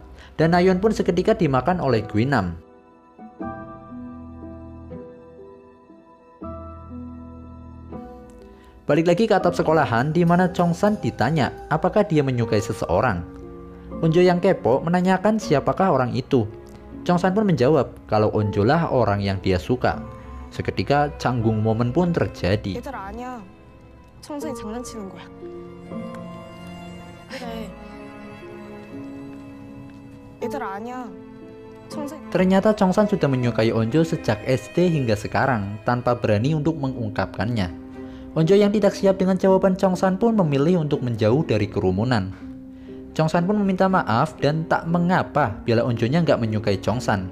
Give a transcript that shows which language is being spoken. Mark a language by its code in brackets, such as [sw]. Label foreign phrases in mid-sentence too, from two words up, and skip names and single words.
[id] Dan Nayeon pun seketika dimakan oleh Guinam. Balik lagi ke atap sekolahan, di mana Chongsan ditanya, apakah dia menyukai seseorang. Onjo yang kepo menanyakan siapakah orang itu. Chongsan pun menjawab, kalau Onjo lah orang yang dia suka. Seketika canggung momen pun terjadi. [ko] 얘들 아니야. 청순이 장난치는 거야. 그래. 얘들 아니야. 청순. [id] Ternyata Chongsan sudah menyukai Onjo sejak SD hingga sekarang tanpa berani untuk mengungkapkannya. Onjo yang tidak siap dengan jawaban Chongsan pun memilih untuk menjauh dari kerumunan. Chongsan pun meminta maaf dan tak mengapa bila Onjonya nggak menyukai Chongsan.